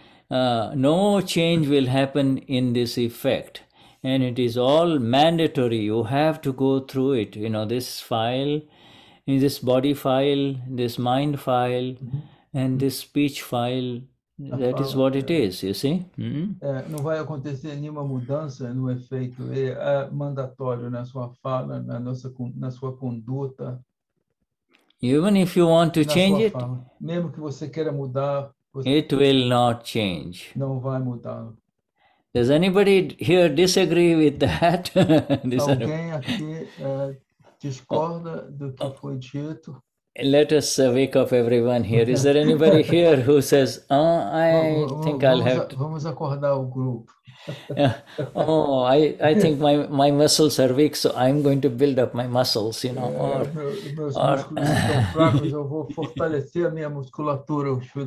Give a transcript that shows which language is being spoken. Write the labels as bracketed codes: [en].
[en] No change will happen in this effect, and it is all mandatory. You have to go through it. This file, this body file, this mind file, and this speech file. That is what it is, you see. [pt] Não vai acontecer nenhuma mudança no efeito. É mandatório na sua fala, na sua conduta. [en] Even if you want to change it, [pt] mesmo que você queira mudar, [en] it will not change. [pt] Não vai mudar. [en] Does anybody here disagree with that? [pt] Alguém aqui discorda do que foi dito? [en] Let us wake up everyone here. Is there anybody here who says, I think I'll have to... [pt] Vamos acordar o grupo. [en] I think my muscles are weak, so I'm going to build up my muscles, [pt] Meus músculos estão fracos, eu vou fortalecer a minha musculatura.